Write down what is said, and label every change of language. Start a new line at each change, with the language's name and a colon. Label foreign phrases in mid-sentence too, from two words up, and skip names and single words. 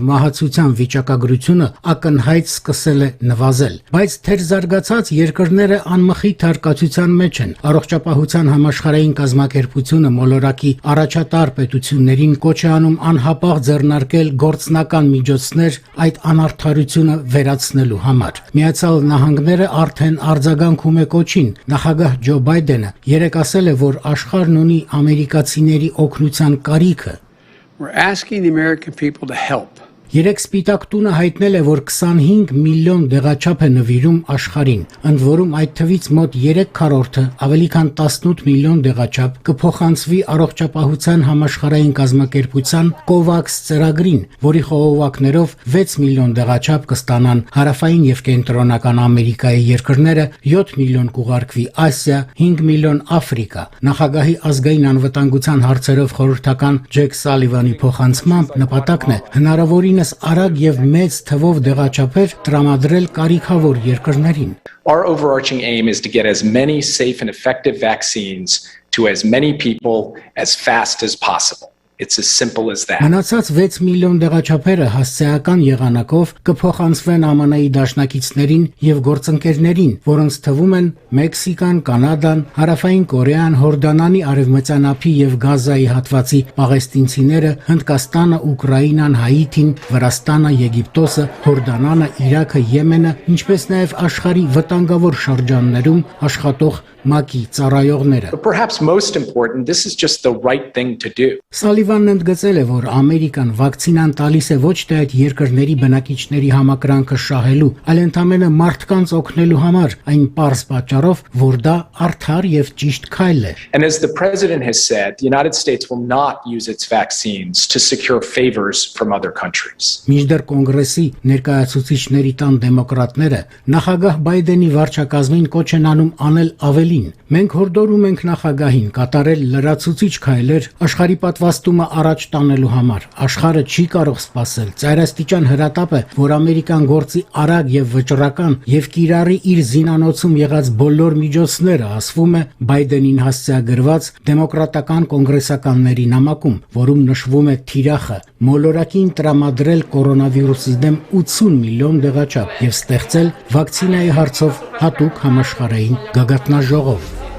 Armenian: մահացության վիճակագրությունը ակնհայտ սկսել է նվազել։ Բայց թերզարգացած երկրները անմխիթ արկածության մեջ են։ Առողջապահության համաշխարհային կազմակերպությունը մոլորակի առաջատար պետություններին կոչ է անում անհապաղ ձեռնարկել գործնական միջոցներ այդ անարդարությունը վերացնելու համար։ Միացյալ Նահանգները արդեն արձագանքում է կոչին։ Նախագահ Ջո Բայդենը երեկ ասել է, որ աշխարհն ունի ամերիկացիների օգնության կարիքը։
English: We're asking the American people to help.
Armenian: Երեք Սպիտակ տունը հայտնել է, որ 25 միլիոն դեղաչափ է նվիրում աշխարհին, ընդ որում այդ թվից մոտ 3/4-ը, ավելի քան 18 միլիոն դեղաչափ կփոխանցվի առողջապահության համաշխարհային կազմակերպության COVAX ծրագրին, որի խողովակներով 6 միլիոն դեղաչափ կստանան հարավային եւ կենտրոնական Ամերիկայի երկրները, 7 միլիոն կուղարկվի Ասիա, 5 միլիոն Աֆրիկա։ Նախագահի ազգային անվտանգության հարցերով խորհրդական Ջեք Սալիվանի փոխանցմամբ նպատակն է հնարավորին արագ եւ մեծ թվով դեղաչափեր տրամադրել կարիքավոր երկրներին։
English: Our overarching aim is to get as many safe and effective vaccines to as many people as fast as possible. It's as simple as that.
Armenian: Մնացած 6 միլիոն դեղաչափերը հասցեական եղանակով կփոխանցվեն ԱՄՆ-ի դաշնակիցներին եւ գործընկերներին, որոնց թվում են Մեքսիկան, Կանադան, Հարավային Կորեան, Հորդանանի արևմտյան ափի եւ Գազայի հատվածի պաղեստինցիները, Հնդկաստանը, Ուկրաինան, Հայիթին, Վրաստանը, Եգիպտոսը, Հորդանանը, Իրաքը, Եմենը, ինչպես նաեւ աշխարհի վտանգավոր շրջաններում աշխատող ՄԱԿ-ի ծառայողները։
English: But perhaps most important, this is just the right thing to do.
Armenian: Թալիբանն ընդգծել է, որ Ամերիկան վակցինան տալիս է ոչ թե այդ երկրների բնակիչների համակրանքը շահելու, այլ ընդամենը մարդկանց օգնելու համար, այն պարզ պատճառով, որ դա արդար եւ ճիշտ քայլ է։
English: And as the president has said, the United States will not use its vaccines to secure favors from other countries.
Armenian: Մինչդեռ կոնգրեսի ներկայացուցիչների տան դեմոկրատները նախագահ Բայդենի վարչակազմին կոչ են անում անել ավելին։ Մենք հորդորում ենք նախագահին կատարել լրացուցիչ քայլեր աշխարհի պատվաստումը առաջ տանելու համար։ Աշխարհը չի կարող սպասել։ Ծայրաստիճան հրատապ է, որ Ամերիկան գործի արագ եւ վճռական եւ կիրառի իր զինանոցում եղած բոլոր միջոցները, ասվում է Բայդենին հասցեագրված դեմոկրատական կոնգրեսականների նամակում, որում նշվում է թիրախը մոլորակին տրամադրել կորոնավիրուսի դեմ 80 միլիոն դեղաչափ եւ ստեղծել վակցինայի հարցով հատուկ համաշխարհային գագաթնաժողով։